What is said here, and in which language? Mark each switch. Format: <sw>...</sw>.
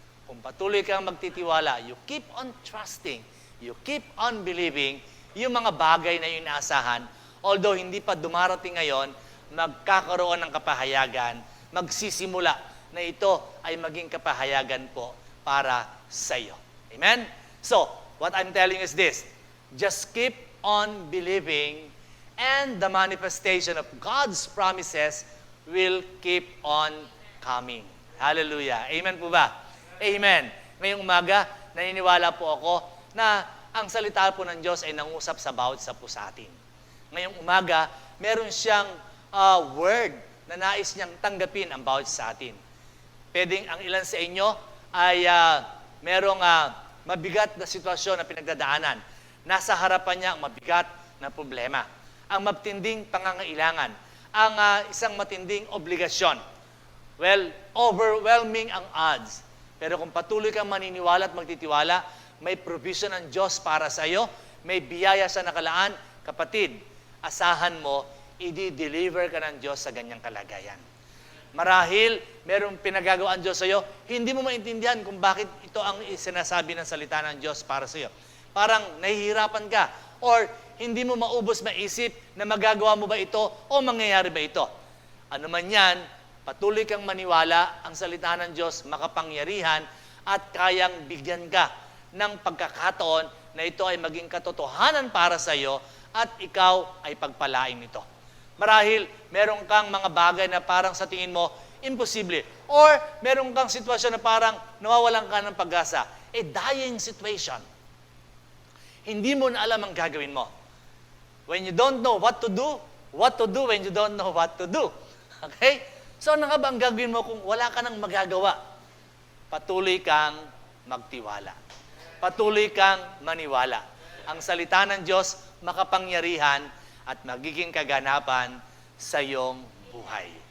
<tl>Kung patuloy kang magtitiwala,</tl> <en>you keep on trusting, you keep on believing,</en> <tl>yung mga bagay na yung inaasahan, although hindi pa dumarating ngayon, magkakaroon ng kapahayagan, magsisimula na ito ay maging kapahayagan po para sa iyo. Amen?</tl> <en>So, what I'm telling is this, just keep on believing and the manifestation of God's promises will keep on coming.</en> <tl>Hallelujah. Amen po ba? Amen. Ngayong umaga, naniniwala po ako na ang salita po ng Diyos ay nangusap sa bawat isa po sa atin. Ngayong umaga, meron siyang word na nais niyang tanggapin ang bawat sa atin. Pwedeng ang ilan sa inyo ay merong mabigat na sitwasyon na pinagdadaanan. Nasa harapan niya ang mabigat na problema. Ang matinding pangangailangan. Ang isang matinding obligasyon.</tl> <en>Well, overwhelming ang odds.</en> <tl>Pero kung patuloy kang maniniwala at magtitiwala, may provision ng Diyos para sa iyo, may biyaya sa nakalaan, kapatid, asahan mo, i-deliver ka ng Diyos sa ganyang kalagayan. Marahil, merong pinagagawa ang Diyos sa iyo, hindi mo maintindihan kung bakit ito ang sinasabi ng salita ng Diyos para sa iyo. Parang nahihirapan ka, or hindi mo maubos maisip na magagawa mo ba ito o mangyayari ba ito. Ano man yan, patuloy kang maniwala, ang salita ng Diyos makapangyarihan at kayang bigyan ka ng pagkakataon na ito ay maging katotohanan para sa iyo at ikaw ay pagpalain nito. Marahil, meron kang mga bagay na parang sa tingin mo, imposible. Or, meron kang sitwasyon na parang nawawalan ka ng pag-asa.</tl> <en>A dying situation.</en> <tl>Hindi mo na alam ang gagawin mo.</tl> <en>When you don't know what to do when you don't know what to do. Okay?</en> <tl>So, ano nga ba ang gagawin mo kung wala ka nang magagawa? Patuloy kang magtiwala. Patuloy kang maniwala. Ang salita ng Diyos, makapangyarihan at magiging kaganapan sa iyong buhay.</tl>